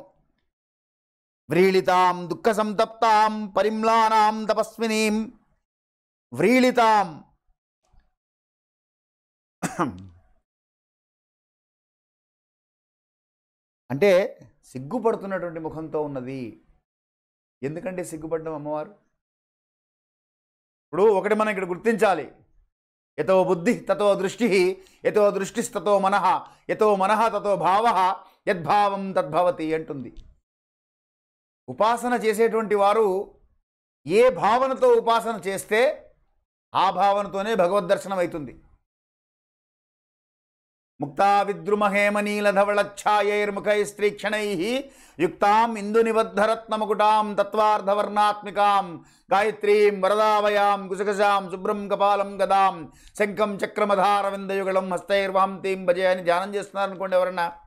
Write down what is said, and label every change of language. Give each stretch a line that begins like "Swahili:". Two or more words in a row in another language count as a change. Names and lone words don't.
Sanskrit: వ్రీళితాం దుఃఖ సంతప్తాం పరిమ్లానాం తపస్వినీం,
Telugu: వ్రీళితాం అంటే సిగ్గుపడుతున్నటువంటి ముఖంతో ఉన్నది. ఎందుకంటే సిగ్గుపడ్డం అమ్మవారు? ఇప్పుడు ఒకటి మనం ఇక్కడ గుర్తించాలి.
Sanskrit: యతో బుద్ధి తతో దృష్టి, యతో దృష్టిస్తతో మనః, యతో మనః తతో భావః, యద్భావం తద్భవతి అంటుంది.
Telugu: ఉపాసన చేసేటువంటి వారు ఏ భావనతో ఉపాసన చేస్తే ఆ భావనతోనే భగవద్ దర్శనం అవుతుంది.
Sanskrit: ముక్తా విద్రుమహేమనీలధవళఛాయైర్ముఖైస్త్రీక్షణైః యుక్తాం ఇందునిబద్ధరత్నముకుటాం తత్వార్ధవర్ణాత్మికాం గాయత్రీం వరదావయాం కుశకశాం శుభ్రం కపాలం గదాం శంఖం చక్రమధారవిందయుగళం హస్తైర్వాంతీం భజే
Telugu: అని ధ్యానం చేస్తున్నారు అనుకోండి ఎవరన్నా.